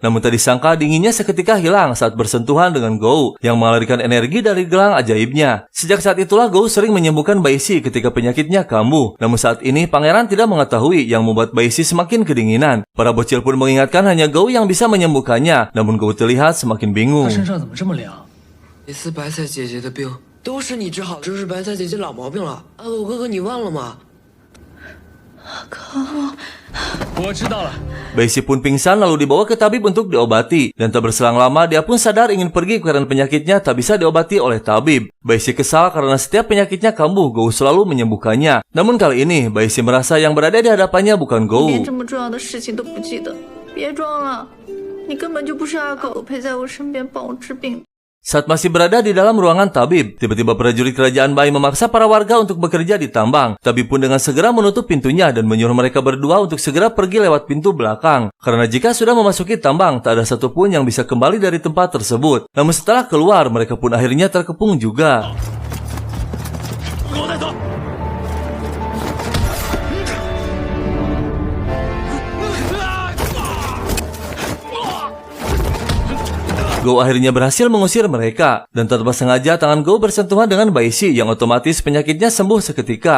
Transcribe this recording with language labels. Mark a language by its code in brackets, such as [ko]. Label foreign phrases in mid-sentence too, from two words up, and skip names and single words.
[id] Namun tak disangka dinginnya seketika hilang saat bersentuhan dengan Gou yang mengalirkan energi dari gelang ajaibnya. Sejak saat itulah Gou sering menyembuhkan Baisi ketika penyakitnya kambuh. Namun saat ini pangeran tidak mengetahui yang membuat Baisi semakin kedinginan. Para bocil pun mengingatkan hanya Gou yang bisa menyembuhkannya. Namun Gou terlihat semakin bingung. [zh] 他身上怎么这么凉？每次白菜姐姐的病都是你治好，这是白菜姐姐老毛病了。阿狗哥哥，你忘了吗？我知道了。 [id] Baisi pun pingsan lalu dibawa ke tabib untuk diobati. Dan tak berselang lama dia pun sadar ingin pergi karena penyakitnya tak bisa diobati oleh tabib. Baisi kesal karena setiap penyakitnya kambuh, Gou selalu menyembuhkannya. Namun kali ini Baisi merasa yang berada di hadapannya bukan Gou. [zh] 连这么重要的事情都不记得，别装了，你根本就不是阿狗，陪在我身边帮我治病。 [id] Saat masih berada di dalam ruangan tabib, tiba-tiba prajurit kerajaan Bai memaksa para warga untuk bekerja di tambang. Tabib pun dengan segera menutup pintunya dan menyuruh mereka berdua untuk segera pergi lewat pintu belakang. Karena jika sudah memasuki tambang, tak ada satupun yang bisa kembali dari tempat tersebut. Namun setelah keluar, mereka pun akhirnya terkepung juga. Gou akhirnya berhasil mengusir mereka, dan tanpa sengaja tangan Gou bersentuhan dengan Baisi yang otomatis penyakitnya sembuh seketika.